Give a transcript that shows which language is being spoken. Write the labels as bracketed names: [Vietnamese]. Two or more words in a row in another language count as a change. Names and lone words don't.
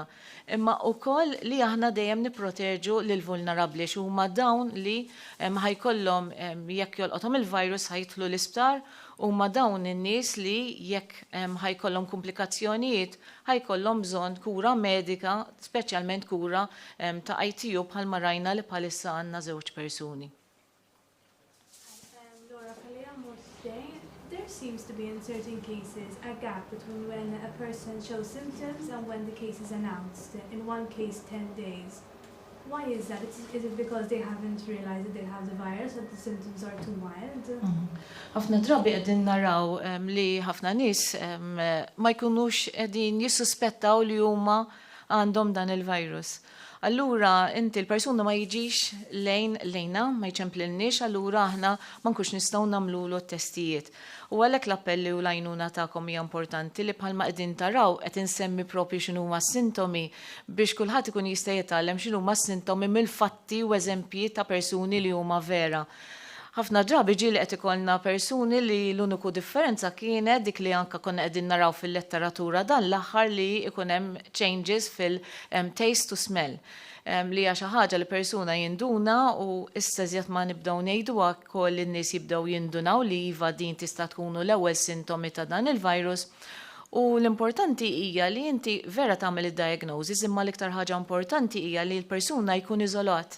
[Maltese] Imma wkoll li aħna dejjem nipproteġu lil-vulnerabbli huma dawn li ħajkollhom jekk jolqothom il-virus ħajtlu l-isptar huma dawn in-nies li jekk ħajkollhom komplikazzjonijiet ħajkollhom bżonn kura medika, speċjalment kura ta' ITU bħalma rajna li bħalissa għandna żewġ persuni. [English] Laura, there seems to be in certain cases a gap between when a person shows symptoms and when the case is announced. In one case, 10 days. Why is that? Is it because they haven't realized that they have the virus or the symptoms are too mild? [Maltese] Ħafna drabi qegħdin naraw li ħafna nies ma jkunux qegħdin jissuspettaw li huma għandhom dan il-virus. Allura inti l-persuna ma jiġix lejna, ma jċemplilniex, allura aħna ma nkunx nistgħu nagħmlu testijiet. U għalhekk l-appelli u l-għajnuna tagħkom hija importanti li bħalma qegħdin taraw qed insemmi propri x'inhu huma s-sintomi biex kulħadd ikun jista' jitgħallem x'inhu huma s-sintomi mill-fatti u eżempji ta' persuni li huma vera. Ħafna drabi ġieli qed ikollna persuni li l-uniku differenza kienet dik li anke konna qegħdin naraw fil-letteratura dan l-aħħar li ikun hemm changes fil- [English] taste to smell. [Maltese] Li hija xi ħaġa li persuna jinduna u issa żjed ma nibdew ngħiduha wkoll in-nies jibdew jindunaw li iva din tista' tkunu l-ewwel sintomi ta' dan il-virus. U l-importanti hija li inti vera tagħmel id-diagnosis imma l-iktar ħaġa importanti hija li l-persuna jkun iżolat.